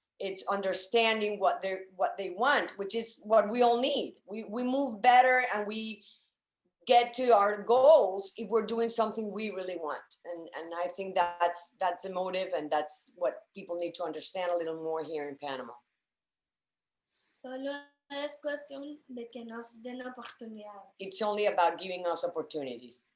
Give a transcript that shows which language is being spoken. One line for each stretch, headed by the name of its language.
English: It's understanding what they want, which is what we all need. We move better and we get to our goals if we're doing something we really want. And I think that's the motive, and that's what people need to understand a little more here in Panama.
Spanish: Solo es cuestión de que nos den oportunidades.
English: It's only about giving us opportunities.